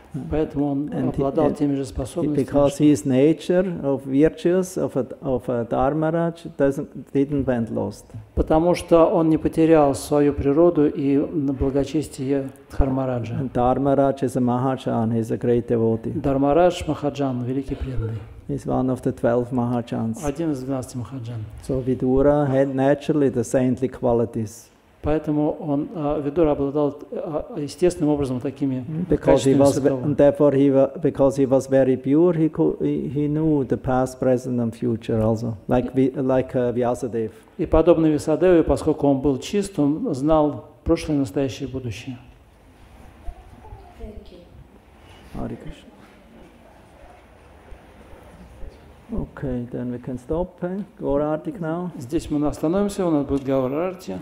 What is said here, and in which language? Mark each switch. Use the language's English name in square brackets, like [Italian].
[Russian] Поэтому он обладал теми же способностями. [English] Because his nature of virtues of a Dharmaraj didn't went lost. [Russian] Потому что он не потерял свою природу и благочестие Дхармараджа. [English] And Dharmaraj is a Mahajan, he's a great devotee. [Russian] Дхармарадж Махаджан, великий преданный. [English] He's one of the 12 Mahajans. [Russian] Один из 12 Махаджан. [English] So Vidura had naturally the saintly qualities. [Russian] Поэтому он, Видура обладал естественным образом такими [English] Because he [Russian] качествами. [English] because he was very pure, he knew the past, present, and future also, like Vyasadeva. [Russian] И подобно Висадеве, поскольку он был чист, он знал прошлое, настоящее и будущее. [English] Hare Krishna. Okay, then we can stop. Gaura Artik now. [Russian] Здесь мы остановимся, у нас будет Гаура Арти.